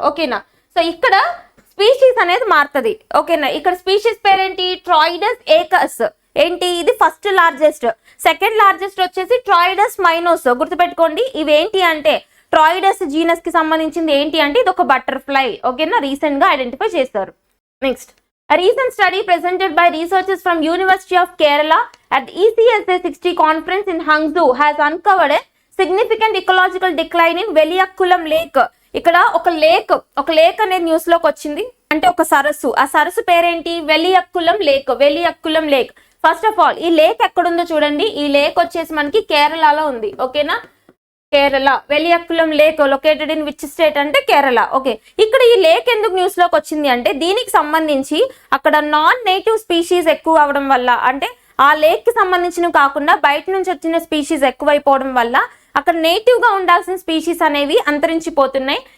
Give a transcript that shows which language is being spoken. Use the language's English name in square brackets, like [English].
[Telugu] ఓకేనా? సో ఇక్కడ స్పీషీస్ అనేది మారుతుంది. ఓకేనా? ఇక్కడ స్పీషీస్ పేరేంటి? ట్రాయిడస్ ఏకస్. ఏంటి? ఇది ఫస్ట్ లార్జెస్ట్. సెకండ్ లార్జెస్ట్ వచ్చేసి ట్రాయిడస్ మైనోస్. గుర్తుపెట్టుకోండి, ఇవేంటి అంటే ట్రాయిడస్ జీనస్ కి సంబంధించింది. ఏంటి అంటే ఇది ఒక బటర్ఫ్లై. ఓకేనా? రీసెంట్ గా ఐడెంటిఫై చేస్తారు. [English] Next, a recent study presented by researchers from University of Kerala at the ECSA 60 conference in Hangzhou has uncovered a significant ecological decline in Veliyakulam Lake. [Telugu] ఇక్కడ ఒక లేక్ అనేది న్యూస్ లోకి వచ్చింది. అంటే ఒక సరస్సు. ఆ సరస్సు పేరేంటి? వెలియక్కులం లేక్. ఫస్ట్ ఆఫ్ ఆల్ ఈ లేక్ ఎక్కడుందో చూడండి. ఈ లేక్ వచ్చేసి మనకి కేరళలో ఉంది. ఓకేనా? Kerala. [English] Veliyakulam lake located in which state [Telugu] అంటే కేరళ. ఓకే, ఇక్కడ ఈ లేక్ ఎందుకు న్యూస్ లోకి వచ్చింది అంటే దీనికి సంబంధించి అక్కడ నాన్ నేటివ్ స్పీషీస్ ఎక్కువ అవడం వల్ల, అంటే ఆ లేక్ కి సంబంధించినవి కాకుండా బయట నుంచి వచ్చిన స్పీషీస్ ఎక్కువైపోవడం వల్ల అక్కడ నేటివ్ గా ఉండాల్సిన స్పీషీస్ అనేవి అంతరించిపోతున్నాయి.